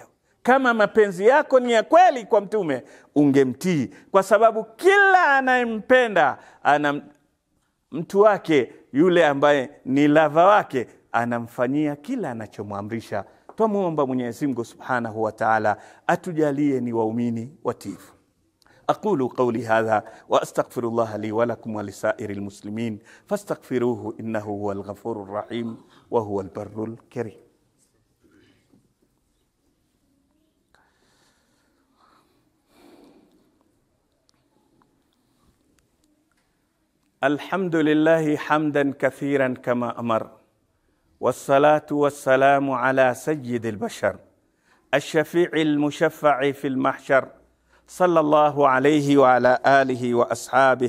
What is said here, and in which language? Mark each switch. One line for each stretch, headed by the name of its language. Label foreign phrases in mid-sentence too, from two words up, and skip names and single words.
Swahili: Kama mapenzi yako ni ya kweli kwa mtume, ungemtii, kwa sababu kila anayempenda ana mtu wake, yule ambaye ni lava wake, anamfanyia kila anachomwamrisha. Tumuomba Mwenyezi Mungu
Arabic: سبحانه وتعالى
Swahili: atujalie ni waumini watifu.
Arabic: أقول قولي هذا وأستغفر الله لي ولكم ولسائر المسلمين فاستغفروه إنه هو الغفور الرحيم وهو البر الكريم. الحمد لله حمدا كثيرا كما أمر، والصلاة والسلام على سيد البشر الشفيع المشفع في المحشر صلى الله عليه وعلى آله وأصحابه.